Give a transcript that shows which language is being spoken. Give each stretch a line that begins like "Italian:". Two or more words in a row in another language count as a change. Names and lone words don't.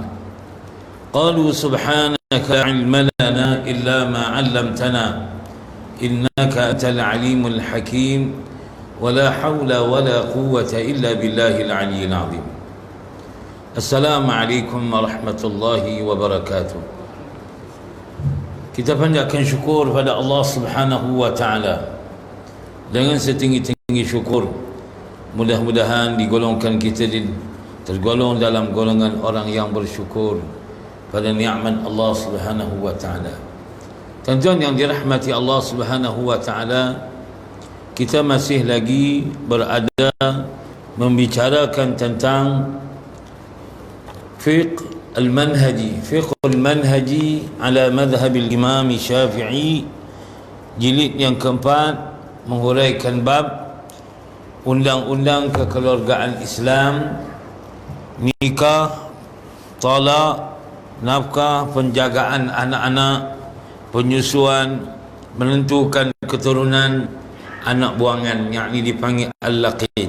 Arabic: قالوا سبحانك لا علم لنا إلا ما علمتنا إنك أنت العليم الحكيم ولا حول ولا قوة إلا بالله العلي العظيم. السلام عليكم ورحمة الله وبركاته.
Malay: Kita panjatkan syukur pada
Arabic: الله سبحانه وتعالى
Malay: dengan setinggi-tinggi syukur. Mudah-mudahan digolongkan kita tergolong dalam golongan orang yang bersyukur pada nikmat
Arabic: الله سبحانه وتعالى.
Malay: Tuan-tuan yang dirahmati
Arabic: الله سبحانه وتعالى,
Malay: kita masih lagi berada membicarakan tentang fiqh
Arabic: المنهجي على مذهب الإمام الشافعي,
Malay: jilid yang keempat, menghuraikan bab undang-undang kekeluargaan Islam, nikah, talak, nafkah, penjagaan anak-anak, penyusuan, menentukan keturunan, anak buangan, yakni dipanggil al-laqid.